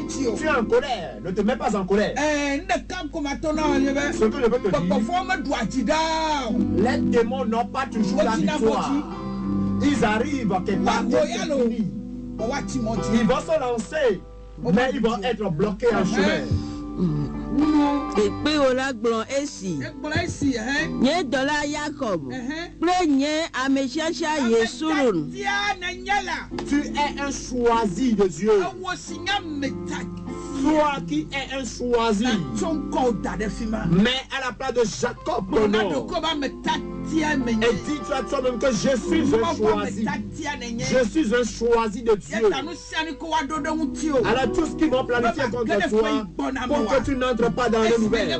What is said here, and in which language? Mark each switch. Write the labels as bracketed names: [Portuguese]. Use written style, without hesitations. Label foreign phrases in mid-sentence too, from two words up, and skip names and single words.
[French] Tu es en colère. Ne te mets pas en colère. Ce que je veux te dire, les démons n'ont pas toujours la victoire. Ils arrivent quelque part. Ils vont se lancer, mais ils vont être bloqués en chemin. [Ewe] Ekpe ola glon esi. Nye dola Jacob. Ple nye ameshasha Yesurun. [French] Tu es un choisi de Dieu. Toi qui es un choisi. Mais à la place de Jacob, ton nom. Et dis-tu à toi-même que je suis un choisi. Je suis un choisi de Dieu. Alors tout ce qui vont planifier contre toi, pour que tu n'entres pas dans les nouvelles.